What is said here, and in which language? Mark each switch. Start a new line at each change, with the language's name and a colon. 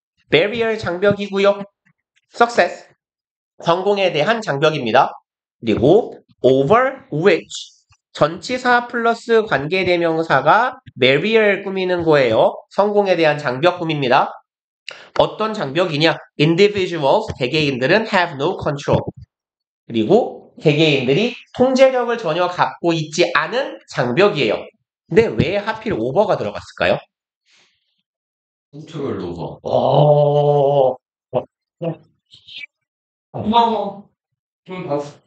Korean: barrier 장벽이고요. success 성공에 대한 장벽입니다. 그리고
English: over which
Korean: 전치사 플러스 관계대명사가 barrier 꾸미는 거예요. 성공에 대한 장벽 꾸밉니다. 어떤 장벽이냐?
English: individuals 개개인들은 have no control.
Korean: 그리고 개개인들이 통제력을 전혀 갖고 있지 않은 장벽이에요. 근데 왜 하필 over가 들어갔을까요? 컨트롤 오버. 고마워. 좀 봐,